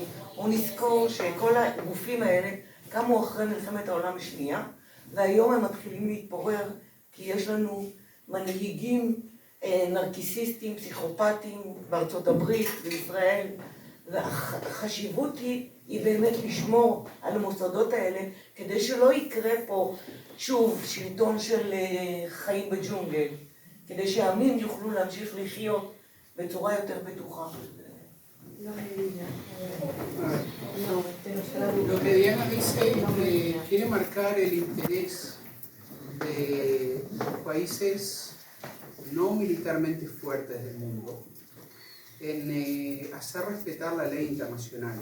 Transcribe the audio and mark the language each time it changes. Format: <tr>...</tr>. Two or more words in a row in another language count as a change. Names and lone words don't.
<he>בואו נזכור שכל הגופים האלה קמו אחרי מלחמת העולם השנייה, והיום הם מתחילים להתפורר כי יש לנו מנהיגים נרקיסיסטים, פסיכופטים בארצות הברית, בישראל, והחשיבות היא באמת לשמור על המוסדות האלה כדי שלא יקרה פה שוב שלטון של חיים בג'ונגל, כדי שהעמים יוכלו להמשיך לחיות בצורה יותר בטוחה.</he> <es>Lo que Diana dice es que quiere marcar el interés de los países no militarmente fuertes del mundo en hacer respetar la ley internacional.</es>